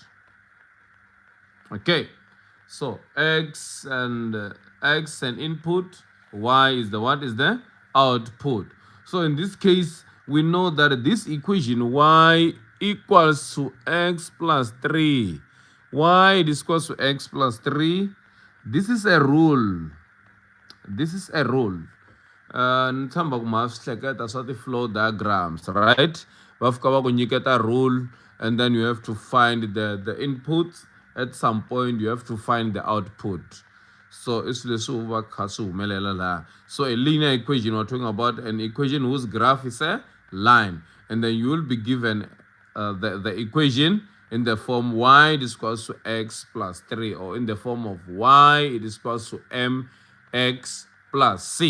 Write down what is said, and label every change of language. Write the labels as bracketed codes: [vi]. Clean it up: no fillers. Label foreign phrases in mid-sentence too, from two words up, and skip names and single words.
[en] Okay, so x and input, y is the what? Is the output. So in this case, we know that this equation y equals to x plus 3. Y is equals to x plus 3. This is a rule. [ts] Nithamba kuma swihleketa swa ti- [en] flow diagrams, [ts] right? Va fika va ku nyiketa [en] rule and then you have to find the inputs. At some point you have to find the output. So it's [ts] leswi va kha swi humelela laha. [en] So a linear equation, we're talking about an equation whose graph is a line, and then you will be given the equation in the form y is equals to x plus 3, or in the form of y it is equals to mx plus c.